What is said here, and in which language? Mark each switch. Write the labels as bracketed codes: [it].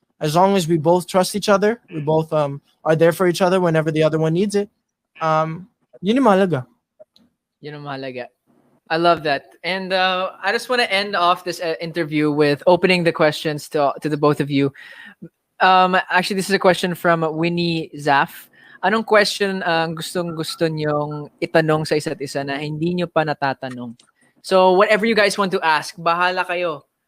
[en] As long as we both trust each other, we both are there for each other whenever the other one needs it. [tl] Yun yung mahalaga. Yun ang mahalaga. [en] I love that. And I just want to end off this interview with opening the questions to the both of you. Actually, this is a question from Winnie Zaf. [tl] Anong question ang gustong-gusto nyong itanong sa isa't isa na hindi nyo pa natatanong? [en] So whatever you guys want to ask, [tl] bahala kayo.